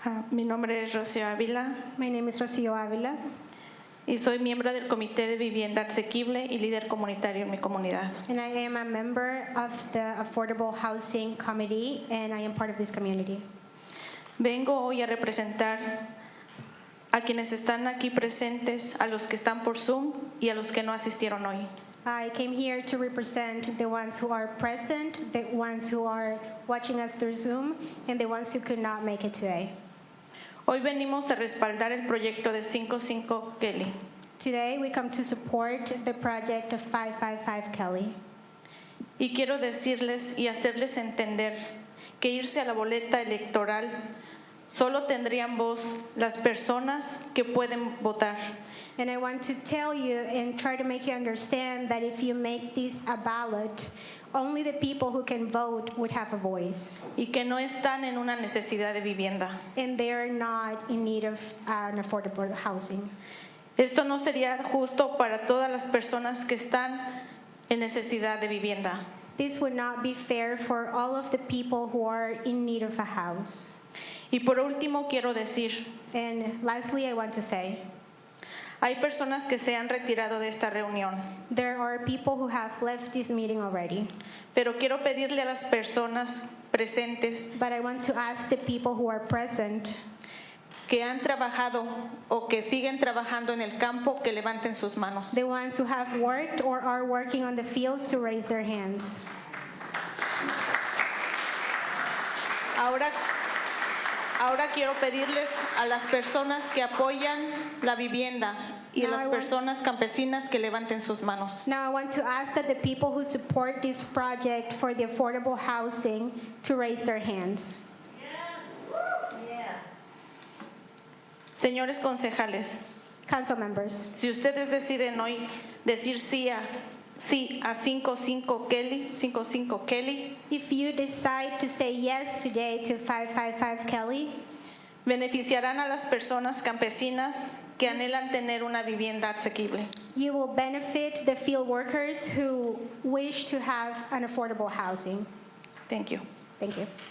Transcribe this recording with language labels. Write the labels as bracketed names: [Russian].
[Spanish] Mi nombre es Rocío Ávila. [English] My name is Rocío Ávila. [Spanish] Y soy miembro del Comité de Vivienda Asequible y líder comunitario en mi comunidad. [English] And I am a member of the Affordable Housing Committee, and I am part of this community. [Spanish] Vengo hoy a representar a quienes están aquí presentes, a los que están por Zoom y a los que no asistieron hoy. [English] I came here to represent the ones who are present, the ones who are watching us through Zoom, and the ones who could not make it today. [Spanish] Hoy venimos a respaldar el proyecto de 55 Kelly. [English] Today we come to support the project of 555 Kelly. [Spanish] Y quiero decirles y hacerles entender que irse a la boleta electoral solo tendrían voz las personas que pueden votar. [English] And I want to tell you and try to make you understand that if you make this a ballot, only the people who can vote would have a voice. [Spanish] Y que no están en una necesidad de vivienda. [English] And they're not in need of an affordable housing. [Spanish] Esto no sería justo para todas las personas que están en necesidad de vivienda. [English] This would not be fair for all of the people who are in need of a house. [Spanish] Y por último quiero decir, [English] and lastly I want to say, [Spanish] hay personas que se han retirado de esta reunión. [English] There are people who have left this meeting already. [Spanish] Pero quiero pedirle a las personas presentes, [English] but I want to ask the people who are present, [Spanish] que han trabajado o que siguen trabajando en el campo, que levanten sus manos. [English] The ones who have worked or are working on the fields to raise their hands. [Spanish] Ahora quiero pedirles a las personas que apoyan la vivienda y a las personas campesinas que levanten sus manos. [English] Now I want to ask that the people who support this project for the affordable housing to raise their hands. [Spanish] Señores concejales, [English] council members, [Spanish] si ustedes deciden hoy decir sí a 55 Kelly, [English] if you decide to say yes today to 555 Kelly, [Spanish] beneficiarán a las personas campesinas que anhelan tener una vivienda asequible. [English] You will benefit the field workers who wish to have an affordable housing. Thank you. Thank you.